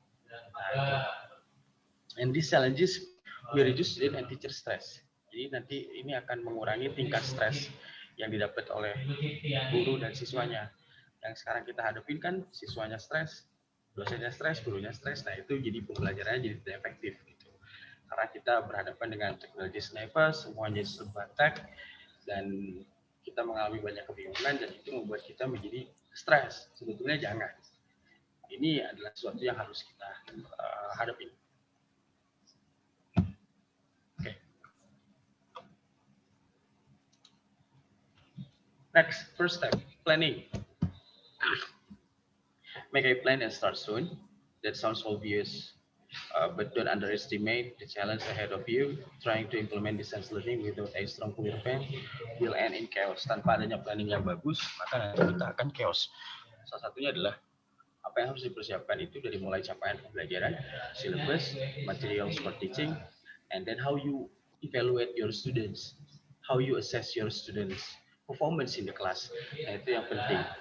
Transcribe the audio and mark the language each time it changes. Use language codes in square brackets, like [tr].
[en] Nah, and these challenges will reduce student and teacher stress. [id] Jadi nanti ini akan mengurangi tingkat stres yang didapat oleh guru dan siswanya. Yang sekarang kita hadapin kan siswanya stres, dosennya stres, gurunya stres. Nah itu jadi pembelajarannya jadi tidak efektif gitu. Karena kita berhadapan dengan teknologi sniper, semuanya serba tech, dan kita mengalami banyak kebingungan, dan itu membuat kita menjadi stres. Sebetulnya jangan. Ini adalah sesuatu yang harus kita hadapi. [en] Next, first step, planning. Make a plan and start soon. That sounds obvious, but don't underestimate the challenge ahead of you. Trying to implement distance learning without a strong clear plan will end in chaos. [id] Tanpa adanya planning yang bagus, maka nanti kita akan chaos. Salah satunya adalah apa yang harus dipersiapkan itu dari mulai capaian pembelajaran, [en] syllabus, materials for teaching, and then how you evaluate your students, how you assess your students performance in the class. [id] Nah, itu yang penting.